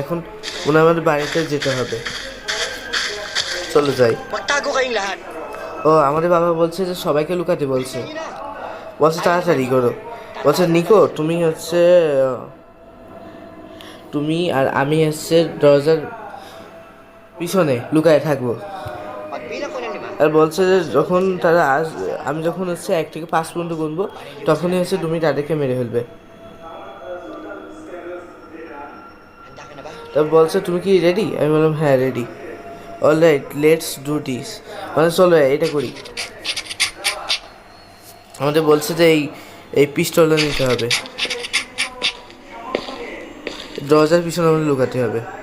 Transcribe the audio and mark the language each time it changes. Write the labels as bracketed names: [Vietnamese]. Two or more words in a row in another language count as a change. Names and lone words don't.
[Bangla] এখন মনে হয় আমাদের বাড়িতে যেতে হবে। চলো যাই। [Filipino] Magtago kayong lahat. [Bangla] ও আমাদের বাবা বলছে যে সবাইকে লুকাতে বলছে। বলছে তাড়াতাড়ি করো। বলছে নিকো তুমি আর আমি হচ্ছে দরজার পিছনে লুকায় থাকবো। [Filipino] Pagbilang ko ng 5. [Bangla] আর বলছে যে যখন তারা আমি যখন হচ্ছে 1 থেকে 5 পর্যন্ত গুনবো তখনই হচ্ছে তুমি তাদেরকে মেরে ফেলবে। [Filipino] Handa ka na ba? [Bangla] তারপর বলছে তুমি কি রেডি? আমি বললাম হ্যাঁ রেডি। [English] alright let's do this, [Bangla] মানে চলো এটা করি। আমাদের বলছে যে এই পিস্তলটা নিতে হবে, দরজার পিছনে আমাদের লুকাতে হবে।